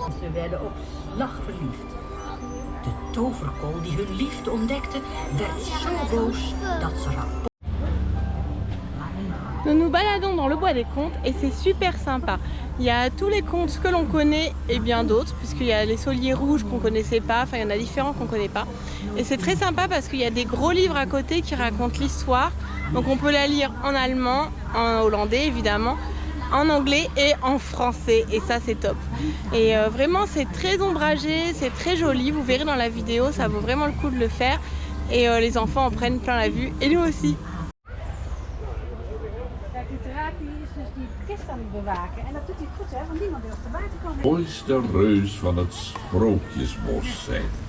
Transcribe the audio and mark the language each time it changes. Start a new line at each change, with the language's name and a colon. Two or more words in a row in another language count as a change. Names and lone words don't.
Dutch: kinderen werden op slag verliefd. De toverkool die hun liefde ontdekte, werd zo boos dat ze rapport.
French: Nous nous baladons dans le bois des contes et c'est super sympa. Il y a tous les contes que l'on connaît et bien d'autres, puisqu'il y a les Sauliers rouges qu'on connaissait pas, enfin il y en a différents qu'on connaît pas. Et c'est très sympa parce qu'il y a des gros livres à côté qui racontent l'histoire. Donc on peut la lire en allemand, en hollandais évidemment, en anglais et en français, et ça c'est top. Et vraiment c'est très ombragé, c'est très joli, vous verrez dans la vidéo, ça vaut vraiment le coup de le faire. Et les enfants en prennent plein la vue, et nous aussi.
Dutch: Mooiste reus van het Sprookjesbos zijn.